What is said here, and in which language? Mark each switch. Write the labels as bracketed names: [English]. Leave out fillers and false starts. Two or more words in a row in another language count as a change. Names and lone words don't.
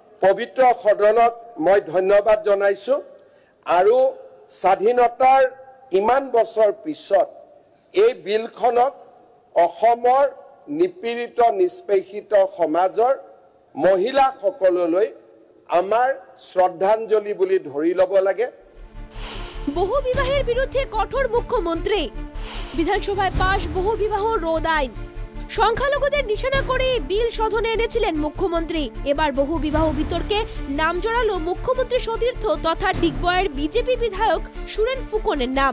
[Assamese] পবিত্ৰ সদনক মই ধন্যবাদ জনাইছোঁ আৰু স্বাধীনতাৰ ইমান বছৰ পিছত এই বিলখনক অসমৰ নিপীড়িত নিষ্পেষিত সমাজৰ মহিলাসকললৈ আমাৰ শ্ৰদ্ধাঞ্জলি বুলি ধৰি ল'ব লাগে। [Bangla] বহু বিবাহের বিরুদ্ধে কঠোর মুখ্যমন্ত্রী, বিধানসভায় পাশ বহু বিবাহ রোধ আইন। সংখ্যালঘুদের নিশানা করে বিল শোধনে এনেছিলেন মুখ্যমন্ত্রী। এবার বহু বিবাহ বিতর্কে নাম জড়ালো মুখ্যমন্ত্রী সতীর্থ তথা ডিগবয়ের বিজেপি বিধায়ক সুরেন ফুকনের নাম।